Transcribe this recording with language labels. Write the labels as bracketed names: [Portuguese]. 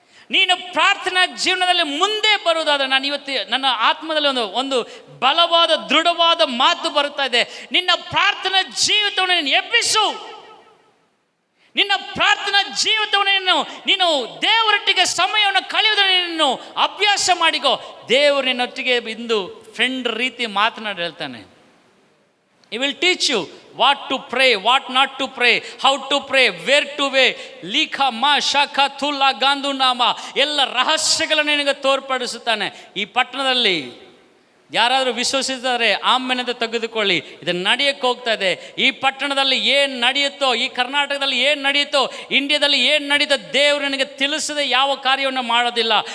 [Kannada] ನೀನು ಪ್ರಾರ್ಥನಾ ಜೀವನದಲ್ಲಿ ಮುಂದೆ ಬರುವುದಾದರೆ, ನಾನು ಇವತ್ತು ನನ್ನ ಆತ್ಮದಲ್ಲಿ ಒಂದು ಬಲವಾದ ದೃಢವಾದ ಮಾತು ಬರುತ್ತಾ ಇದೆ. ನಿನ್ನ ಪ್ರಾರ್ಥನಾ ಜೀವಿತವನ್ನು ನೀನು ಎಬ್ಬಿಸು. ನಿನ್ನ ಪ್ರಾರ್ಥನಾ ಜೀವಿತವನ್ನು ನೀನು ದೇವರೊಟ್ಟಿಗೆ ಸಮಯವನ್ನು ಕಳೆಯುವುದನ್ನು ನೀನು ಅಭ್ಯಾಸ ಮಾಡಿಕೋ. ದೇವರು ನಿನ್ನೊಟ್ಟಿಗೆ ಇಂದು ಫ್ರೆಂಡ್ ರೀತಿ ಮಾತನಾಡಿ ಹೇಳ್ತಾನೆ. [English] He will teach you what to pray, what not to pray, how to pray, where to pray. ಲೀಖ ಮಾ ಶಾಖ ತುಲ್ಲ ಗಾಂಧು ನಾಮ [Kannada] ಎಲ್ಲ ರಹಸ್ಯಗಳನ್ನು ನಿನಗೆ ತೋರ್ಪಡಿಸುತ್ತಾನೆ. ಈ ಪಟ್ಟಣದಲ್ಲಿ ಯಾರಾದರೂ ವಿಶ್ವಸಿಸಿದರೆ ಆಮೇಲೆ ತೆಗೆದುಕೊಳ್ಳಿ. ಇದನ್ನು ನಡೆಯಕ್ಕೆ ಹೋಗ್ತಾ ಇದೆ. ಈ ಪಟ್ಟಣದಲ್ಲಿ ಏನು ನಡೆಯುತ್ತೋ, ಈ ಕರ್ನಾಟಕದಲ್ಲಿ ಏನು ನಡೆಯುತ್ತೋ, ಇಂಡಿಯಾದಲ್ಲಿ ಏನು ನಡೀತೋ, ದೇವರು ನಿನಗೆ ತಿಳಿಸದೆ ಯಾವ ಕಾರ್ಯವನ್ನು ಮಾಡೋದಿಲ್ಲ.